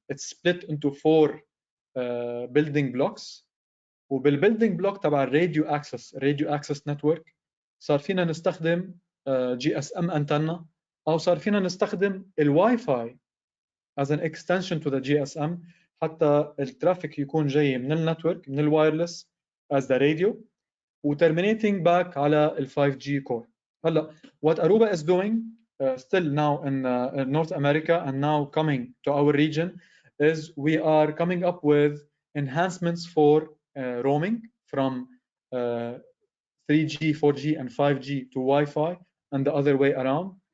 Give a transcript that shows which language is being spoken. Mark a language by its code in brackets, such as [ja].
[en] It's split into 4 building blocks. [ar] وبالbuilding block تبع الراديو access network صار فينا نستخدم GSM antenna، أو صار فينا نستخدم الواي فاي [en] as an extension to the GSM [ar] حتى الترافيك يكون جاي من النتورك من الوايرلس [en] as the radio [ar] و [en] terminating back [ar] على ال 5G core. [en] هلا what Aruba is doing still now in North America and now coming to our region is we are coming up with enhancements for roaming from 3G, 4G and 5G to Wi-Fi and the other way around.